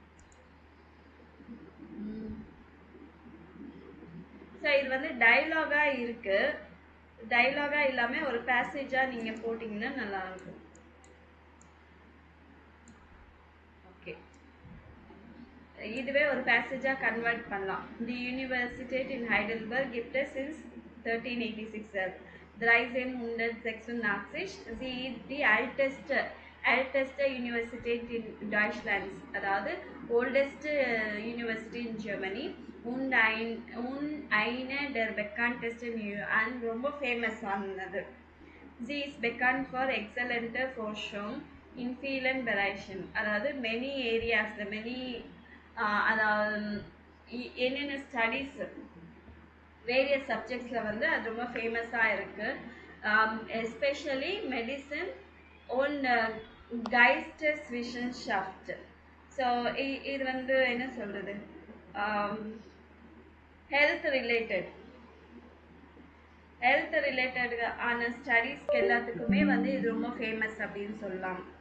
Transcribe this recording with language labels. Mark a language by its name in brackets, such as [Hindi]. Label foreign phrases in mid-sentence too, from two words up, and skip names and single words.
[Tamil] ஸோ இது வந்து டைலாகாக இருக்குது. டைலாகாக இல்லாமல் ஒரு பேசேஜாக நீங்கள் போட்டிங்கன்னா நல்லாயிருக்கும். ஓகே, இதுவே ஒரு பேசேஜாக கன்வெர்ட் பண்ணலாம். [German] Die Universität in ஹைடல்பர்க் gibt es since 1386. Dreizehn Sechsundachtzig. Sie ist die älteste Universität in Deutschland, [English] அதாவது oldest university in Germany [German] und eine der bekanntesten [English] and [Tamil] ரொம்ப ஃபேமஸ் ஆனது. [German] Sie ist bekannt for exzellente Forschung in vielen Bereichen, [Tamil] அதாவது [English] many areas, many [Tamil] அதாவது என்னென்ன ஸ்டடீஸ் வேரியஸ் சப்ஜெக்ட்ஸில் வந்து அது ரொம்ப ஃபேமஸாக இருக்குது. [English] especially medicine [German] und Geisteswissenschaft. [Tamil] ஸோ இது வந்து என்ன சொல்கிறது, [English] health related [Tamil] ஆன ஸ்டடீஸ்க்கு எல்லாத்துக்குமே வந்து இது ரொம்ப ஃபேமஸ் அப்படின்னு சொல்லலாம்.